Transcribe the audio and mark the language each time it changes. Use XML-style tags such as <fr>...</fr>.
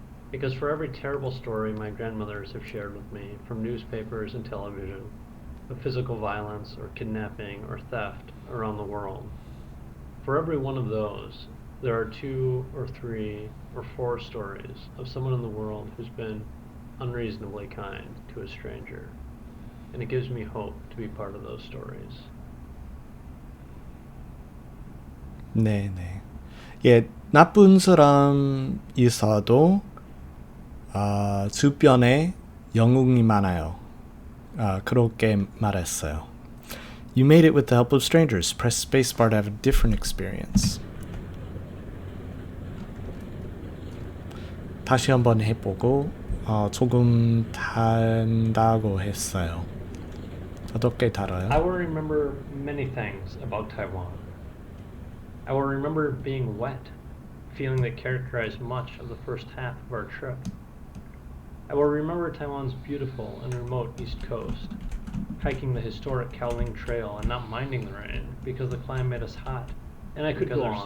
<en>Because for every terrible story my grandmothers have shared with me, from newspapers and television, of physical violence or kidnapping or theft around the world, for every one of those, there are 2 or 3 or 4 stories of someone in the world who's been unreasonably kind to a stranger. And it gives me hope to be part of those stories.</en> <ko>네. 예, 나쁜 사람 있어도 주변에 영웅이 많아요. 그렇게 말했어요.</ko> <en>You made it with the help of strangers. Press spacebar to have a different experience.</en> <ko>다시 한번 해보고 조금 단다고 했어요. 어떻게 달아요?</ko> <en>I will remember many things about Taiwan. I will remember being wet, feeling that characterized much of the first half of our trip. I will remember Taiwan's beautiful and remote east coast, hiking the historic Kaoling Trail and not minding the rain because the climb made us hot, and I could go on.</en>